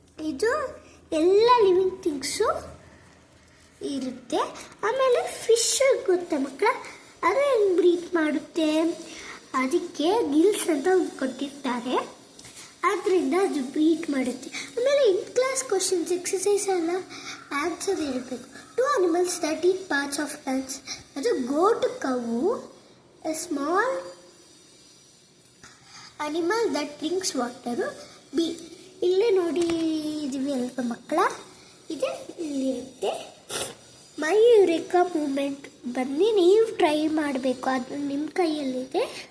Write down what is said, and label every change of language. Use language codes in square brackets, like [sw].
[kn] ಇದು ಎಲ್ಲ living things ಇರುತ್ತೆ. ಆಮೇಲೆ ಫಿಶ್ ಗೊತ್ತಾ ಮಕ್ಕಳ, ಅದು ಹೆಂಗೆ ಬ್ರೀತ್ ಮಾಡುತ್ತೆ, ಅದಕ್ಕೆ ಗಿಲ್ಸ್ ಅಂತ ಒಂದು ಕೊಟ್ಟಿರ್ತಾರೆ, ಆದ್ದರಿಂದ ಅದು ಬ್ರೀತ್ ಮಾಡುತ್ತೆ. ಆಮೇಲೆ ಇನ್ ಕ್ಲಾಸ್ ಕ್ವಶನ್ಸ್ ಎಕ್ಸಸೈಸ್ ಎಲ್ಲ ಆನ್ಸರ್ ಇರಬೇಕು. [en] 2 animals that eat parts of plants. ಅದು goat, cow, a small animal that drinks water, B. [kn] ಇಲ್ಲೇ ನೋಡಿ ಇದೀವಿ ಅಲ್ವ ಮಕ್ಕಳ, ಇದೆ ಇಲ್ಲಿರುತ್ತೆ. [en] my eureka moment [kn] ಬನ್ನಿ ನೀವು ಟ್ರೈ ಮಾಡಬೇಕು, ಅದು ನಿಮ್ಮ ಕೈಯಲ್ಲಿದೆ.